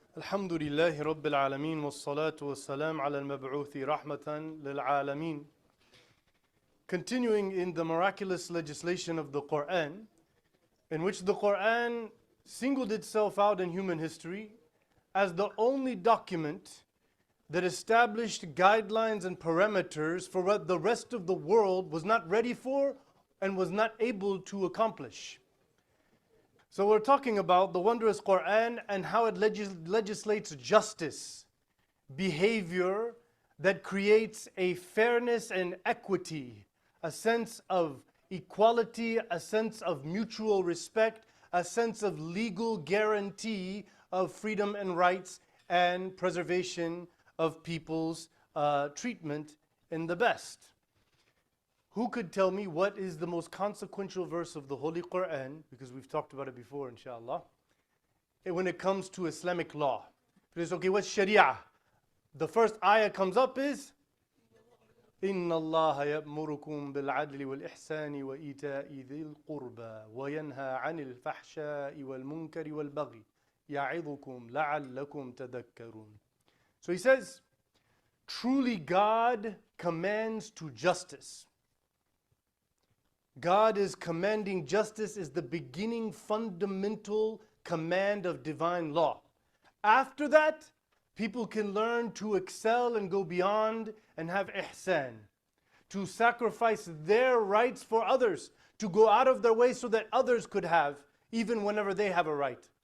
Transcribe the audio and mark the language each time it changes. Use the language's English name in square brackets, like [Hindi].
[Arabic] الحمد لله رب العالمين والصلاة والسلام على المبعوث رحمة للعالمين. [English] Continuing in the miraculous legislation of the Quran, in which the Quran singled itself out in human history as the only document that established guidelines and parameters for what the rest of the world was not ready for and was not able to accomplish. So we're talking about the wondrous Quran and how it legislates justice, behavior that creates a fairness and equity, a sense of equality, a sense of mutual respect, a sense of legal guarantee of freedom and rights and preservation of people's treatment in the best. Who could tell me what is the most consequential verse of the Holy Quran? Because we've talked about it before, inshallah. When it comes to Islamic law. Because, okay, what's Sharia? The first ayah comes up is [Arabic] إِنَّ اللَّهَ يَأْمُرُكُمْ بِالْعَدْلِ وَالْإِحْسَانِ وَإِيتَاءِ ذِي الْقُرْبَى وَيَنْهَى عَنِ الْفَحْشَاءِ وَالْمُنكَرِ وَالْبَغْيِ يَعِظُكُمْ لَعَلَّكُمْ تَذَكَّرُونَ. [English] So he says, truly God commands to justice. God is commanding justice is the beginning fundamental command of divine law. After that, people can learn to excel and go beyond and have ihsan, to sacrifice their rights for others, to go out of their way so that others could have, even whenever they have a right.